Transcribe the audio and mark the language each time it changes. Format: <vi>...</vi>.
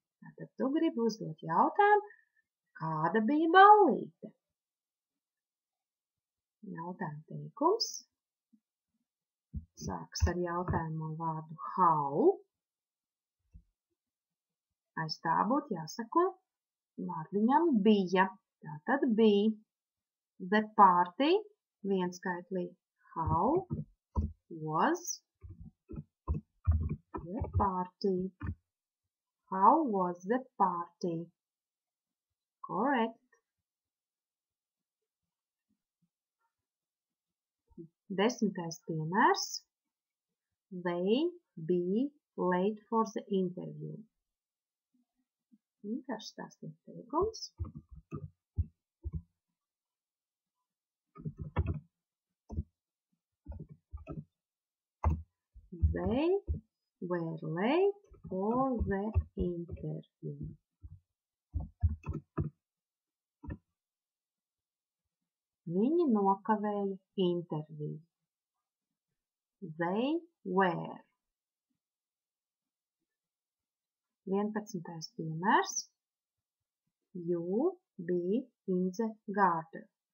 <lv>Tātad tu gribi uzdot jautājumu, kāda bija ballīte? Jautājuma teikums. Sāks ar jautājumu vārdu how. Aiz tā būtu jāsako vārdiņam bija. Tātad bija.</lv> <en>The party,</en> <lv>vienskaitlī</lv> <en>how was the party. How was the party? Correct.</en> <lv>10. piemērs.</lv> <en>They be late for the interview.</en> <lv>Vienkārši stāstīt teikums.</lv> <en>They were late for the interview.</en> <lv>Viņi nokavēja interviju.</lv> <en>They were.</en> <lv>11. piemērs.</lv> <en>You be in the garden.</en>